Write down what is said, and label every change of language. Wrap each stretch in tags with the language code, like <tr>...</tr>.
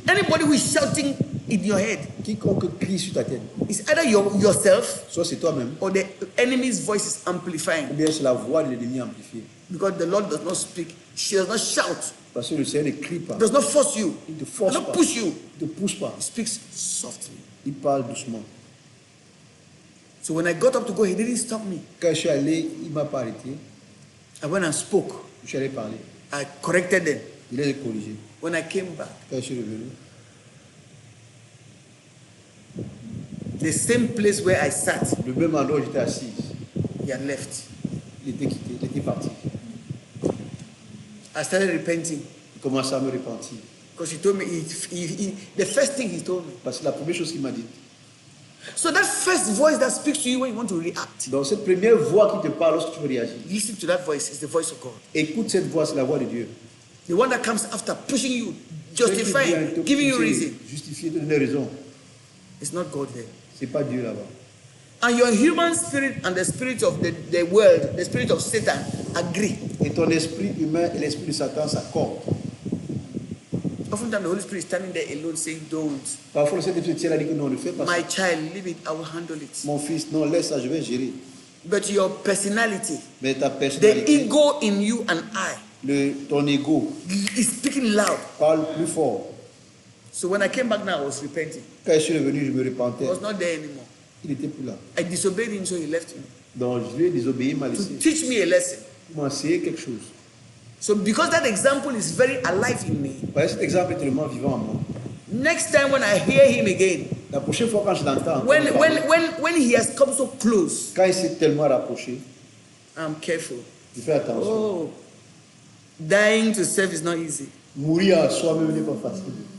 <en>Anybody who is shouting in your head</en> <fr>Quiconque crie sur ta tête,</fr> <en>is either yourself</en> <fr>soit c'est toi-même,</fr> <en>or the enemy's voice is</en> <fr>ou</fr> <en>amplifying.</en> <fr>bien c'est la voix de l'ennemi amplifiée.</fr> <en>Because the Lord does not speak. She does not shout.</en> <fr>Parce que le Seigneur ne crie pas.</fr> <en>Does not force you.</en> <fr>Il ne te</fr> <en>Does</en> <fr>force</fr> <en>not</en> <fr>pas.</fr> <en>push you.</en> <fr>Il ne te pousse pas.</fr> <en>He speaks softly.</en> <fr>Il parle doucement.</fr> <en>So when I got up to go, he didn't stop me.</en> <fr>Quand je suis allé, il ne m'a pas arrêté.</fr> <en>I went and spoke.</en> <fr>Je suis allé parler.</fr> <en>I corrected them.</en> <fr>Il les a corrigés.</fr> <en>When I came back,</en> <fr>Quand je suis revenu,</fr> <en>the same place where I sat,</en> <fr>le même endroit où j'étais assis,</fr> <en>he had left.</en> <fr>il était quitté, il était parti.</fr> <en>I started repenting</en> <fr>Il commençait à me repentir.</fr> <en>because he told me, the first thing he told me.</en> <fr>Parce que la première chose qu'il m'a dit,</fr> <en>So that first voice that speaks to you when you want to react,</en> <fr>dans cette première voix qui te parle lorsque tu veux réagir,</fr> <en>listen to that voice. It's the voice of God.</en> <fr>écoute cette voix, c'est la voix de Dieu.</fr> <en>The one that comes after pushing you,</en> <fr>Celle qui vient</fr> <en>justifying,</en> <fr>te</fr> <en>giving you</en> <fr>pousser,</fr> <en>reason.</en> <fr>justifier, te donner raison.</fr> <en>It's not God there.</en> <fr>C'est pas Dieu là-bas.</fr> <en>And your human spirit and the spirit of the world, the spirit of Satan, agree.</en> <fr>Et ton esprit humain et l'esprit de Satan s'accordent.</fr> <en>Oftentimes the Holy Spirit is standing there alone saying, don't.</en> <fr>Parfois, le Saint-Esprit tient a dit que non, ne fais pas ça.</fr> <en>My child, leave it, I will handle it.</en> <fr>Mon fils, non, laisse ça, je vais gérer.</fr> <en>But your personality,</en> <fr>Mais ta</fr> <en>the</en> <fr>personnalité,</fr> <en>ego in you and I,</en> <fr>ton ego</fr> <en>is speaking loud.</en> <fr>parle plus fort.</fr> <en>So when I came back now, I was repenting.</en> <fr>Quand je suis revenu, je me</fr> <en>He</en> <fr>repentais.</fr> <en>was not there anymore.</en> <fr>Il n'était plus là.</fr> <en>I disobeyed him, so he left me.</en> <fr>Donc, je lui ai désobéi, il m'a</fr> <en>To</en> <fr>laissé.</fr> <en>teach me a lesson.</en> <fr>Il m'a enseigné quelque chose.</fr> <en>So because that example is very alive in me,</en> <fr>Voilà, cet exemple est tellement vivant en moi.</fr> <en>next time when I hear him again,</en> <fr>La prochaine fois quand je l'entends,</fr> <en>when he has come so close,</en> <fr>quand il s'est tellement rapproché,</fr> <en>I'm careful.</en> <fr>je fais attention.</fr> <en>Oh, dying to serve is not easy.</en> <fr>Mourir à soi-même n'est pas facile.</fr>